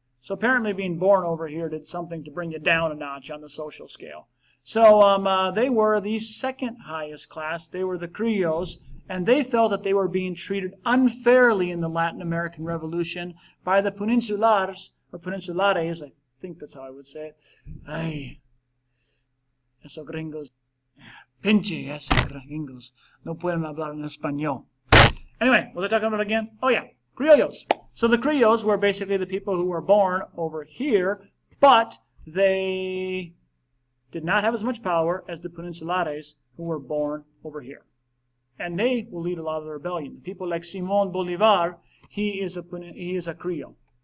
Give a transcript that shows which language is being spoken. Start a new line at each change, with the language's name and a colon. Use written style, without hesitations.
English: So apparently being born over here did something to bring you down a notch on the social scale. So they were the second highest class. They were the Creoles, and they felt that they were being treated unfairly in the Latin American Revolution by the Peninsulars, or Peninsulares, I think that's how I would say it.
Spanish: Ay, esos gringos, pinche esos gringos, no pueden hablar en español.
English: Anyway, what was I talking about again? Oh yeah, Creoles. So the Creoles were basically the people who were born over here, but they did not have as much power as the Peninsulares who were born over here. And they will lead a lot of the rebellion. People like Simón Bolivar, he is a Creole.